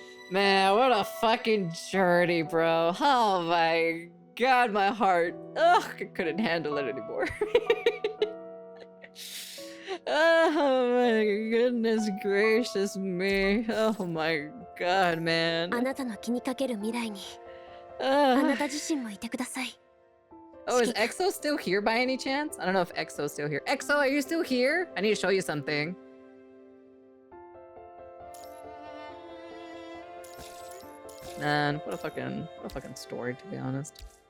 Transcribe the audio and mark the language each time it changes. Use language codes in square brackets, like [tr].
[en] Man, what a fucking journey, bro. Oh my god, my heart. Ugh, I couldn't handle it anymore. Oh my goodness gracious me. Oh my god, man. [ja] あなたの気にかける未来に [en] Ugh. [ja] あなた自身もいてください。 [en] Oh, is EXO still here by any chance? I don't know if EXO's still here. EXO, are you still here? I need to show you something. Man, what a fucking story, to be honest.